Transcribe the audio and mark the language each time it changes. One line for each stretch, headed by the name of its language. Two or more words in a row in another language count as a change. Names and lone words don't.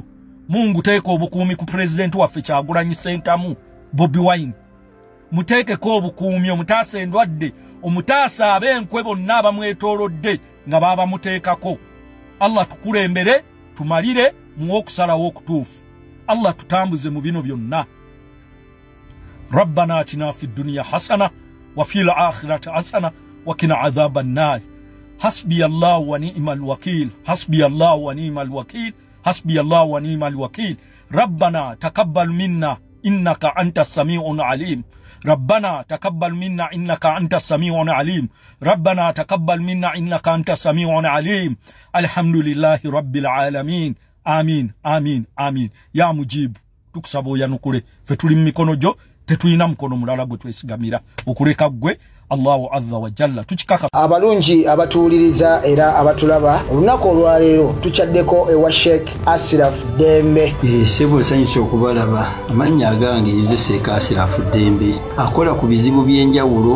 Ganda: Mungu teeka obukuumi ku pulezidenti waffe Kyagulanyi Ssentamu Bobi Wine. Muteekeko obukuumi omutaasa endwadde, omutaasa ab'enkwe bonna abamwetoolodde nga baaba muteekako. Allah tukulembere, tumalire mu okusalawo okutuufu. Allah tutambuze mu bino byonna.
Arabic: ربنا آتنا في الدنيا حسنة وفي الآخرة حسنة وقنا عذاب النار. حسبي الله ونعم الوكيل. حسبي الله ونعم الوكيل. حسبي الله ونعم الوكيل. ربنا تقبل منا إنك أنت السميع العليم. ربنا تقبل منا إنك أنت السميع العليم. ربنا تقبل منا إنك أنت السميع العليم. الحمد لله رب العالمين. آمين آمين آمين. يا مجيب
Ganda: tukusaba oyanukule ffe tuli mu mikono gyo tetulina mukono mulala gwe twesigamira okuleka ggwe
Arabic: الله عز وجل
Ganda: tukikaka. Abalungi abatuuliriza era abatulaba olunaku olwaleero tukyaddeko ewa Sheikh Ashraf Dembe. Sebo sanyusa okubalaba amannya agange Seeka Ashraf Dembe akola ku bizibu by'enjawulo.